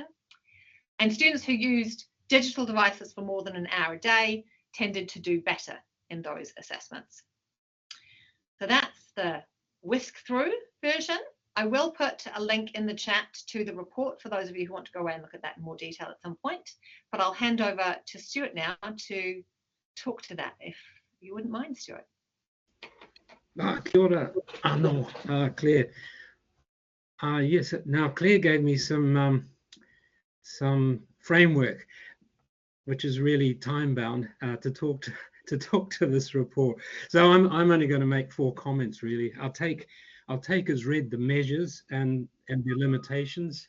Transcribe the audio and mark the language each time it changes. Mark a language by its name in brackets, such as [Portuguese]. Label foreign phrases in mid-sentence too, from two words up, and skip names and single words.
[English] And students who used digital devices for more than an hour a day tended to do better in those assessments. So that's the whisk through version. I will put a link in the chat to the report for those of you who want to go away and look at that in more detail at some point. But I'll hand over to Stuart now to talk to that, if you wouldn't mind, Stuart. [Māori] Kia ora, [English] Claire. Yes, now Claire gave me some framework, which is really time-bound to talk to this report. So I'm only going to make 4 comments really. I'll take as read the measures and their limitations.